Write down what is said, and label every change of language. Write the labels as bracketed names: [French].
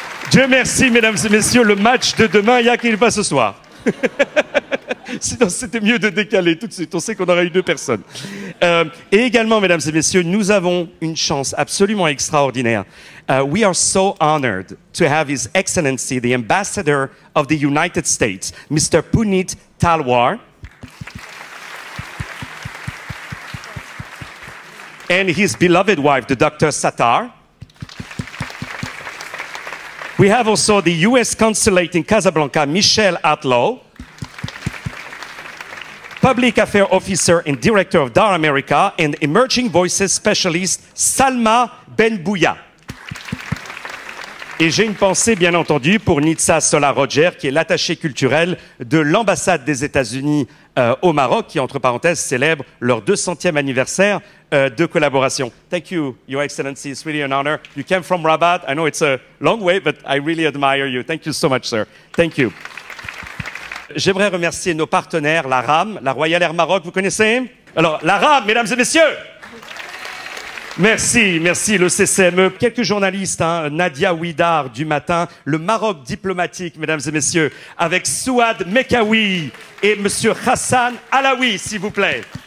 [French] Dieu merci, mesdames et messieurs, le match de demain, il n'y a qu'il pas ce soir. Sinon, c'était mieux de décaler tout de suite. On sait qu'on aura eu 2 personnes. Et également, mesdames et messieurs, nous avons une chance absolument extraordinaire. [English] We are so honored to have His Excellency, the Ambassador of the United States, Mr. Puneet Talwar, and his beloved wife, the Dr. Sattar. We have also the U.S. Consulate in Casablanca, Michelle Atlow, Public Affairs Officer and Director of DAR America, and Emerging Voices Specialist, Salma Benbouya. [French] Et j'ai une pensée, bien entendu, pour Nitsa Sola-Roger, qui est l'attaché culturel de l'ambassade des États-Unis au Maroc, qui, entre parenthèses, célèbre leur 200e anniversaire de collaboration. [English] Thank you, Your Excellency. It's really an honor. You came from Rabat. I know it's a long way, but I really admire you. Thank you so much, sir. Thank you. [French] J'aimerais remercier nos partenaires, la RAM, la Royal Air Maroc, vous connaissez? Alors, la RAM, mesdames et messieurs! Merci, merci, le CCME. Quelques journalistes, hein, Nadia Ouidar du Matin, le Maroc diplomatique, mesdames et messieurs, avec Souad Mekawi et monsieur Hassan Alaoui, s'il vous plaît.